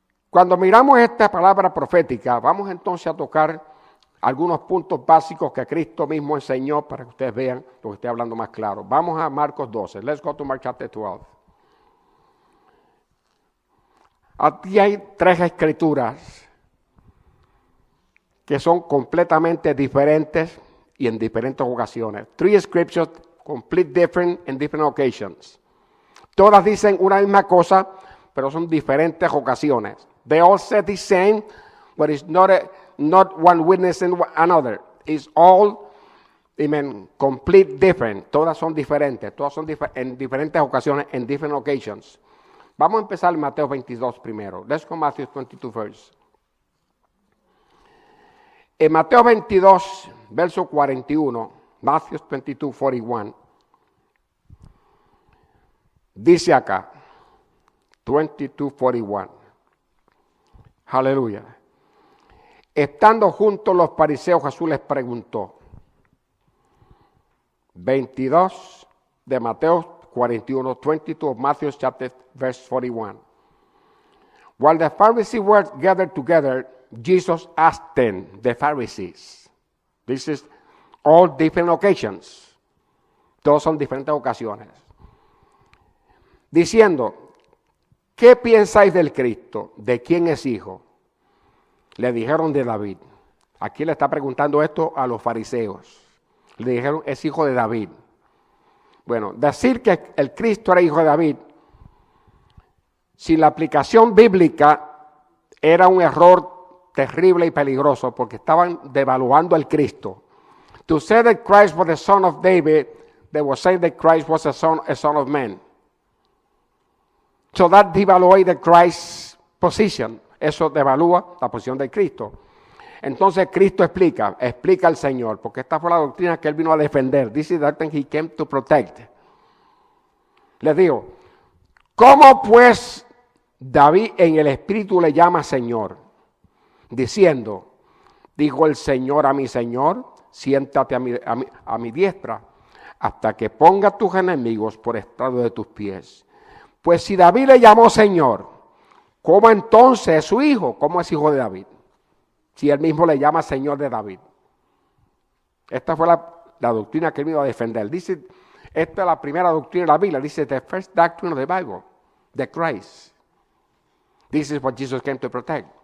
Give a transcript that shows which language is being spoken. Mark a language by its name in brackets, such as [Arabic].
[Spanish] Cuando miramos esta palabra profética, vamos entonces a tocar algunos puntos básicos que Cristo mismo enseñó para que ustedes vean lo que estoy hablando más claro. Vamos a Marcos 12. [English] Let's go to Mark chapter 12. [Spanish] Aquí hay tres escrituras que son completamente diferentes y en diferentes ocasiones. [English] Three scriptures complete different in different occasions. [Spanish] Todas dicen una misma cosa, pero son diferentes ocasiones. [English] They all say the same, but it's not one witnessing another. It's all, complete different. [Spanish] Todas son diferentes. Todas son en diferentes ocasiones, en [English] different occasions. [Spanish] Vamos a empezar en Mateo 22 primero. [English] Let's go Matthew 22 first. [Spanish] En Mateo 22, verso 41, Matthew 22, 41, dice acá, 22, 41, aleluya. Estando juntos los fariseos, Jesús les preguntó. 22 de Mateo 41, [English] 22 of Matthew chapter verse 41. While the Pharisees were gathered together, Jesus asked them, the Pharisees. This is all different occasions. [Spanish] Todos son diferentes ocasiones. Diciendo, ¿qué pensáis del Cristo? ¿De quién es hijo? Le dijeron de David. Aquí le está preguntando esto a los fariseos. Le dijeron, es hijo de David. Bueno, decir que el Cristo era hijo de David, sin la aplicación bíblica, era un error terrible y peligroso, porque estaban devaluando al Cristo. [English] To say that Christ was the son of David, they were saying that Christ was a son of man. So that devaluated Christ's position. [Spanish] Eso devalúa la posición de Cristo. Entonces Cristo explica al Señor, porque esta fue la doctrina que Él vino a defender. [English] This is the doctrine He came to protect. [Spanish] Les digo, ¿cómo pues David en el Espíritu le llama Señor? Diciendo, dijo el Señor a mi Señor, siéntate a mi diestra, hasta que ponga tus enemigos por estrado de tus pies. Pues si David le llamó Señor, ¿cómo entonces es su hijo? ¿Cómo es hijo de David? Si él mismo le llama Señor de David. Esta fue la doctrina que él vino a defender. Dice, esta es la primera doctrina de la Biblia. [English] Dice, the first doctrine of the Bible, the Christ. This is what Jesus came to protect.